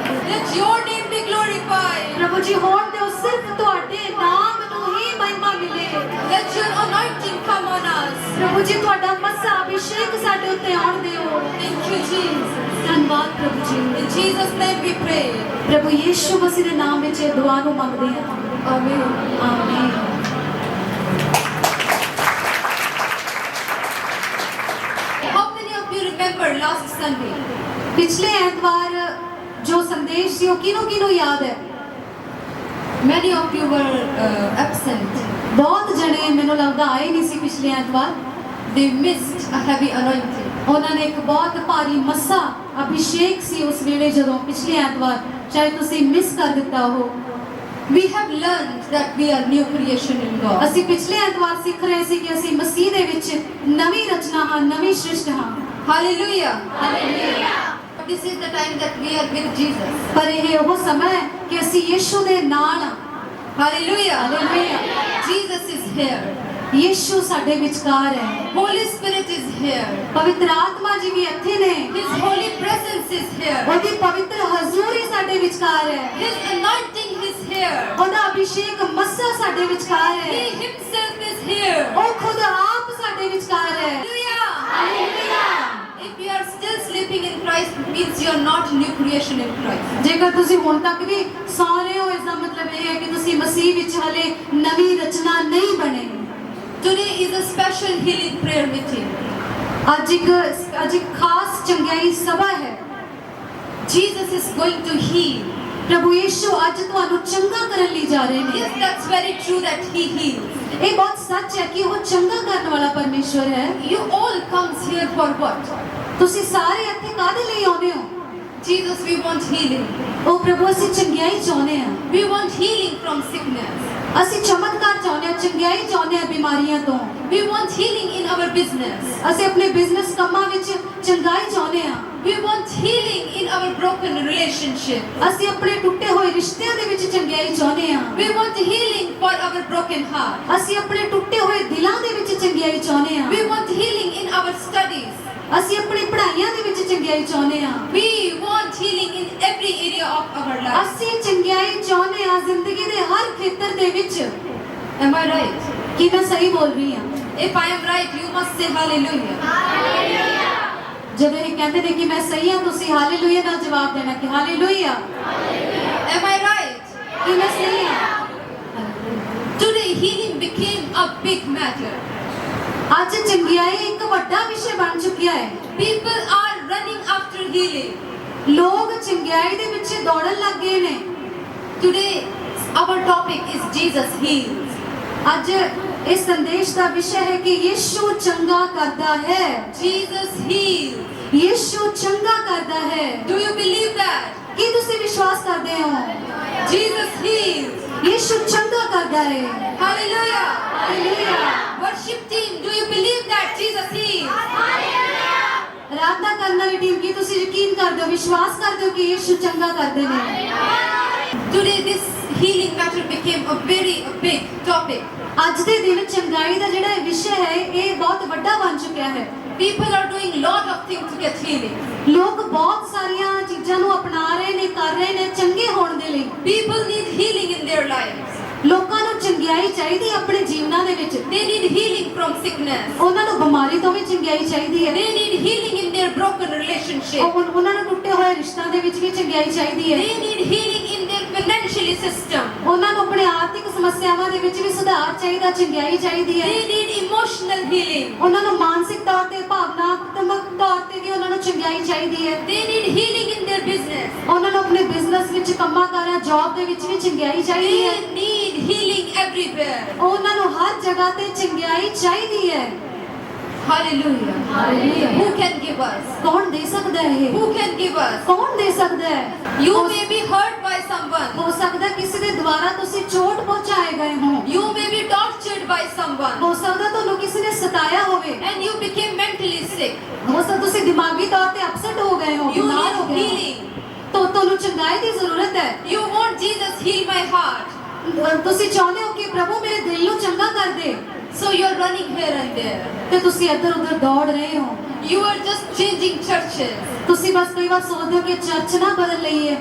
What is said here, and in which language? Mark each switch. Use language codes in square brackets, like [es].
[en] Let your name be glorified. [pa] प्रभु जी होण दिओ सिर्फ ਤੁਹਾਡੇ ਨਾਮ ਨੂੰ ਹੀ ਮਹਿਮਾ ਮਿਲੇ। [en] Let your anointing come on us. [pa] प्रभु जी ਤੁਹਾਡਾ ਮੱਸਾ ਅਭਿਸ਼ੇਕ ਸਾਡੇ ਉੱਤੇ ਆਉਣ ਦਿਓ। [en] Thank you Jesus. [pa] ਧੰਨਵਾਦ ਪ੍ਰਭੂ ਜੀ। [en] In Jesus name we pray. [pa] ਪ੍ਰਭੂ ਯੀਸ਼ੂ ਮਸੀਹ ਦੇ ਨਾਮ ਵਿੱਚ ਇਹ ਦੁਆ ਨੂੰ ਮੰਗਦੇ ਹਾਂ। ਆਮੀਨ ਆਮੀਨ। [en] How many of you remember last Sunday? [pa] पिछले ऐतवार जो संदेश ਸੀ ਉਹ ਕਿਹਨੂੰ ਯਾਦ ਹੈ? [en] Many of you were absent. [pa] बहुत जने ਮੈਨੂੰ ਲੱਗਦਾ ਆਏ ਨਹੀਂ ਸੀ ਪਿਛਲੇ ਐਤਵਾਰ। [en] They missed a heavy anointing. [pa] ਉਹਨਾਂ ਨੇ ਇੱਕ ਬਹੁਤ ਭਾਰੀ ਮੱਸਾ ਅਭਿਸ਼ੇਕ ਸੀ ਉਸ ਵੇਲੇ ਜਦੋਂ ਪਿਛਲੇ ਐਤਵਾਰ ਸ਼ਾਇਦ ਤੁਸੀਂ ਮਿਸ ਕਰ ਦਿੱਤਾ ਹੋ। [en] We have learned that we are new creation in God. [pa] ਅਸੀਂ ਪਿਛਲੇ ਐਤਵਾਰ ਸਿੱਖ ਰਹੇ ਸੀ ਕਿ ਅਸੀਂ ਮਸੀਹ ਦੇ ਵਿੱਚ ਨਵੀਂ ਰਚਨਾ ਹਾਂ, ਨਵੀਂ ਸ੍ਰਿਸ਼ਟ ਹਾਂ। [en] Hallelujah. Hallelujah. This is the time that we are with Jesus. [pa] ਪਰ ਇਹ ਉਹ ਸਮਾਂ ਹੈ ਕਿ ਅਸੀਂ ਯਿਸੂ ਦੇ ਨਾਲ ਹਾਂ। [en] Hallelujah. Hallelujah. Jesus is here. [pa] ਯਿਸੂ ਸਾਡੇ ਵਿਚਕਾਰ ਹੈ। [en] Holy Spirit is here. [pa] ਪਵਿੱਤਰ ਆਤਮਾ ਜੀ ਵੀ ਇੱਥੇ ਨੇ। [en] His holy presence is here. [pa] ਉਹਦੀ ਪਵਿੱਤਰ ਹਜ਼ੂਰੀ ਸਾਡੇ ਵਿਚਕਾਰ ਹੈ। [en] His anointing is here. [pa] ਉਹਦਾ ਅਭਿਸ਼ੇਕ ਮੱਸਾ ਸਾਡੇ ਵਿਚਕਾਰ ਹੈ। [en] He himself is here. [pa] ਉਹ ਖੁਦ ਆਪ ਸਾਡੇ ਵਿਚਕਾਰ ਹੈ। [en] Hallelujah. Hallelujah. If you are still sleeping in Christ, it means you are not new creation in Christ. [pa] ਜੇਕਰ ਤੁਸੀਂ ਹੁਣ ਤੱਕ ਵੀ ਸੌ ਰਹੇ ਹੋ, ਇਸ ਦਾ ਮਤਲਬ ਇਹ ਹੈ ਕਿ ਤੁਸੀਂ ਮਸੀਹ ਵਿੱਚ ਹਲੇ ਨਵੀਂ ਰਚਨਾ ਨਹੀਂ ਬਣੇ। [en] Today is a special healing prayer meeting. [pa] ਅੱਜ ਇੱਕ ਖਾਸ ਚੰਗਿਆਈ ਸਭਾ ਹੈ। [en] Jesus is going to heal. [pa] ਪ੍ਰਭੂ ਯਿਸੂ ਅੱਜ ਤੁਹਾਨੂੰ ਚੰਗਾ ਕਰਨ ਲਈ ਜਾ ਰਹੇ ਨੇ। [en] Yes, that's very true that he heals. [pa] ਇਹ ਬਹੁਤ ਸੱਚ ਹੈ ਕਿ ਉਹ ਚੰਗਾ ਕਰਨ ਵਾਲਾ ਪਰਮੇਸ਼ਵਰ ਹੈ। [en] You all comes here for what? [pa] ਤੁਸੀਂ ਸਾਰੇ ਇੱਥੇ ਕਾਹਦੇ ਲਈ ਆਉਂਦੇ ਹੋ? [en] Jesus, we want healing. [pa] ਉਹ ਪ੍ਰਭੂ ਅਸੀਂ ਚੰਗਿਆਈ ਚਾਹੁੰਦੇ ਹਾਂ। [en] We want healing from sickness. [pa] ਅਸੀਂ ਚਮਤਕਾਰ ਚਾਹੁੰਦੇ ਹਾਂ, ਚੰਗਿਆਈ ਚਾਹੁੰਦੇ ਹਾਂ ਬਿਮਾਰੀਆਂ ਤੋਂ। [en] We want healing in our business. [pa] ਅਸੀਂ ਆਪਣੇ ਬਿਜ਼ਨਸ ਕੰਮਾਂ ਵਿੱਚ ਚੰਗਾਈ ਚਾਹੁੰਦੇ ਹਾਂ। [en] We want healing in our broken relationship. [pa] ਅਸੀਂ ਆਪਣੇ ਟੁੱਟੇ ਹੋਏ ਰਿਸ਼ਤਿਆਂ ਦੇ ਵਿੱਚ ਚੰਗਿਆਈ ਚਾਹੁੰਦੇ ਹਾਂ। [en] We want healing for our broken heart. [pa] ਅਸੀਂ ਆਪਣੇ ਟੁੱਟੇ ਹੋਏ ਦਿਲਾਂ ਦੇ ਵਿੱਚ ਚੰਗਿਆਈ ਚਾਹੁੰਦੇ ਹਾਂ। [en] We want healing in our studies. [pa] ਅਸੀਂ ਆਪਣੀ ਪੜ੍ਹਾਈਆਂ ਦੇ ਵਿੱਚ ਚੰਗਿਆਈ ਚਾਹੁੰਦੇ ਹਾਂ। [en] We want healing in every area of our life. [pa] ਅਸੀਂ ਚੰਗਿਆਈ ਚਾਹੁੰਦੇ ਹਾਂ ਜ਼ਿੰਦਗੀ ਦੇ ਹਰ ਖੇਤਰ ਦੇ ਵਿੱਚ। [en] Am I right? [pa] ਕੀ ਮੈਂ ਸਹੀ ਬੋਲ ਰਹੀ ਹਾਂ? [en] If I am right, you must say hallelujah. Hallelujah. [pa] ਜਦੋਂ ਇਹ ਕਹਿੰਦੇ ਨੇ ਕਿ ਮੈਂ ਸਹੀ ਹਾਂ, ਤੁਸੀਂ ਹਾਲੇਲੂਇਆ ਨਾਲ ਜਵਾਬ ਦੇਣਾ ਕਿ ਹਾਲੇਲੂਇਆ। [en] Am I right? [pa] ਕੀ ਮੈਂ ਸਹੀ ਹਾਂ? [en] Today healing became a big matter. [pa] ਅੱਜ ਚੰਗਿਆਈ ਇੱਕ ਵੱਡਾ ਵਿਸ਼ੇ ਬਣ ਚੁੱਕਿਆ ਹੈ। [en] People are running after healing. [pa] ਲੋਕ ਚੰਗਿਆਈ ਦੇ ਪਿੱਛੇ ਦੌੜਨ ਲੱਗ ਗਏ ਨੇ। [en] Today our topic is Jesus heals. [pa] ਅੱਜ ਇਸ ਸੰਦੇਸ਼ ਦਾ ਵਿਸ਼ਾ ਹੈ ਕਿ ਯਿਸੂ ਚੰਗਾ ਕਰਦਾ ਹੈ। [en] Jesus heals. [pa] ਯਿਸੂ ਚੰਗਾ ਕਰਦਾ ਹੈ। [en] Do you believe that? [pa] ਕੀ ਤੁਸੀਂ ਵਿਸ਼ਵਾਸ ਕਰਦੇ ਹੋ? [en] Jesus heals. [pa] ਯਿਸੂ ਚੰਗਾ ਕਰਦਾ ਹੈ। [en] Hallelujah. Hallelujah. Worship team, do you believe that Jesus heals? Hallelujah. [pa] ਆਰਾਧਨਾ ਕਰਨ ਵਾਲੀ ਟੀਮ, ਕੀ ਤੁਸੀਂ ਯਕੀਨ ਕਰਦੇ ਹੋ, ਵਿਸ਼ਵਾਸ ਕਰਦੇ ਹੋ ਕਿ ਯਿਸੂ ਚੰਗਾ ਕਰਦੇ ਨੇ? [en] Today this healing matter became a big topic. [pa] ਅੱਜ ਦੇ ਦਿਨ ਚੰਗਾਈ ਦਾ ਜਿਹੜਾ ਵਿਸ਼ਾ ਹੈ ਇਹ ਬਹੁਤ ਵੱਡਾ ਬਣ ਚੁੱਕਿਆ ਹੈ। [en] People are doing lot of things to get healing. [pa] ਲੋਕ ਬਹੁਤ ਸਾਰੀਆਂ ਚੀਜ਼ਾਂ ਨੂੰ ਅਪਣਾ ਰਹੇ ਨੇ, ਕਰ ਰਹੇ ਨੇ ਚੰਗੇ ਹੋਣ ਦੇ ਲਈ। [en] People need healing in their lives. [pa] ਲੋਕਾਂ ਨੂੰ ਚੰਗਿਆਈ ਚਾਹੀਦੀ ਹੈ ਆਪਣੇ ਜੀਵਨਾਂ ਦੇ ਵਿੱਚ। [en] They need healing from sickness. [pa] ਉਹਨਾਂ ਨੂੰ ਬਿਮਾਰੀ ਤੋਂ ਵੀ ਚੰਗਿਆਈ ਚਾਹੀਦੀ ਹੈ। [en] They need healing in their broken relationship. [pa] ਉਹਨਾਂ ਨੂੰ ਟੁੱਟੇ ਹੋਏ ਰਿਸ਼ਤਿਆਂ ਦੇ ਵਿੱਚ ਵੀ ਚੰਗਿਆਈ ਚਾਹੀਦੀ ਹੈ। [en] They need healing in their financial system. [pa] ਉਹਨਾਂ ਨੂੰ ਆਪਣੇ ਆਰਥਿਕ ਸਮੱਸਿਆਵਾਂ ਦੇ ਵਿੱਚ ਵੀ ਸੁਧਾਰ ਚਾਹੀਦਾ, ਚੰਗਿਆਈ ਚਾਹੀਦੀ ਹੈ। [en] They need emotional healing. [pa] ਉਹਨਾਂ ਨੂੰ ਮਾਨਸਿਕ ਤੌਰ ਤੇ, ਭਾਵਨਾਤਮਕ ਤੌਰ ਤੇ ਵੀ ਉਹਨਾਂ ਨੂੰ ਚੰਗਿਆਈ ਚਾਹੀਦੀ ਹੈ। [en] They need healing in their business. [pa] ਉਹਨਾਂ ਨੂੰ ਆਪਣੇ ਬਿਜ਼ਨਸ ਵਿੱਚ, ਕੰਮਾਂ ਕਾਰਾਂ, ਜੌਬ ਦੇ ਵਿੱਚ ਵੀ ਚੰਗਿਆਈ ਚਾਹੀਦੀ ਹੈ। [en] They need healing everywhere. [pa] ਉਹਨਾਂ ਨੂੰ ਹਰ ਜਗ੍ਹਾ ਤੇ ਚੰਗਿਆਈ ਚਾਹੀਦੀ ਹੈ। [en] Hallelujah. Hallelujah. Who can give us? [pa] ਕੌਣ ਦੇ ਸਕਦਾ ਹੈ ਇਹ? [en] Who can give us? [pa] ਕੌਣ ਦੇ ਸਕਦਾ ਹੈ? [en] You may be hurt by someone. [pa] ਹੋ ਸਕਦਾ ਕਿਸੇ ਦੇ ਦੁਆਰਾ ਤੁਸੀਂ ਚੋਟ ਪਹੁੰਚਾਏ ਗਏ ਹੋ। [en] You may be tortured by someone. [pa] ਹੋ ਸਕਦਾ ਤੁਹਾਨੂੰ ਕਿਸੇ ਨੇ ਸਤਾਇਆ ਹੋਵੇ। [en] And you became mentally sick. [pa] ਹੋ ਸਕਦਾ ਤੁਸੀਂ ਦਿਮਾਗੀ ਤੌਰ ਤੇ ਅਪਸੈਟ ਹੋ ਗਏ ਹੋ, [en] You [pa] ਬਿਮਾਰ ਹੋ [en] need [pa] ਗਏ ਹੋ। [en] healing. [pa] ਤੁਹਾਨੂੰ ਚੰਗਾਈ ਦੀ ਜ਼ਰੂਰਤ ਹੈ। [en] You want Jesus heal my heart. [pa] ਤੁਸੀਂ ਚਾਹੁੰਦੇ ਹੋ ਕਿ ਪ੍ਰਭੂ ਮੇਰੇ ਦਿਲ ਨੂੰ ਚੰਗਾ ਕਰ ਦੇ। [en] So you're running here and there. [pa] ਤੇ ਤੁਸੀਂ ਇੱਧਰ ਉੱਧਰ ਦੌੜ ਰਹੇ ਹੋ। [en] You are just changing churches. [pa] ਤੁਸੀਂ ਬਸ ਕਈ ਵਾਰ ਸੋਚਦੇ ਹੋ ਕਿ ਚਰਚ ਨਾ ਬਦਲ ਲਈਏ।